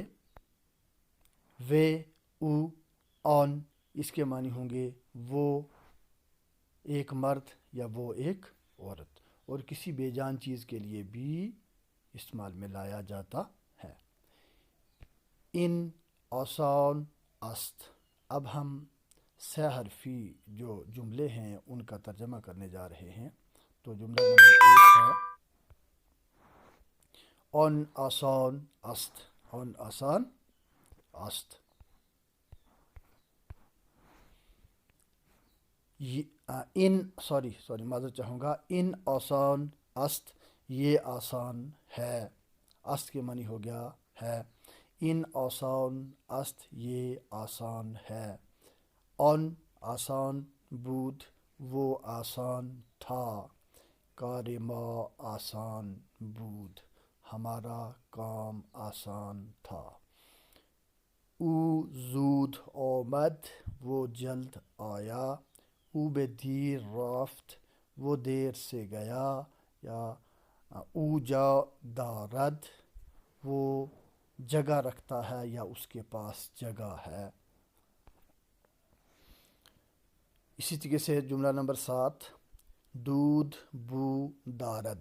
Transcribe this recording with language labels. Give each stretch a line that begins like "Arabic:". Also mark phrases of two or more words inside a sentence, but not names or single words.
Urdu: وے
Persian: او آن
Urdu: اس کے معنی ہوں گے وہ ایک مرد یا وہ ایک عورت، اور کسی بے جان چیز کے لیے بھی استعمال میں لایا جاتا ہے.
Persian: ان آسان است.
Urdu: اب ہم 6 حرفی جو جملے ہیں ان کا ترجمہ کرنے جا رہے ہیں. تو جملہ نمبر 1 ہے
Persian: آن آسان است. آن آسان است.
Urdu: معذرت چاہوں گا.
Persian: ان آسان است
Urdu: یہ آسان ہے. است کے معنی ہو گیا ہے.
Persian: ان آسان است
Urdu: یہ آسان ہے.
Persian: آن آسان بود
Urdu: وہ آسان تھا.
Persian: کار ما آسان بود
Urdu: ہمارا کام آسان تھا.
Persian: او زود آمد
Urdu: وہ جلد آیا.
Persian: او به دیر رفت
Urdu: وہ دیر سے گیا، یا
Persian: او جا دارد
Urdu: وہ جگہ رکھتا ہے یا اس کے پاس جگہ ہے. اسی طریقے سے جملہ نمبر 7
Persian: دودھ بو دارد.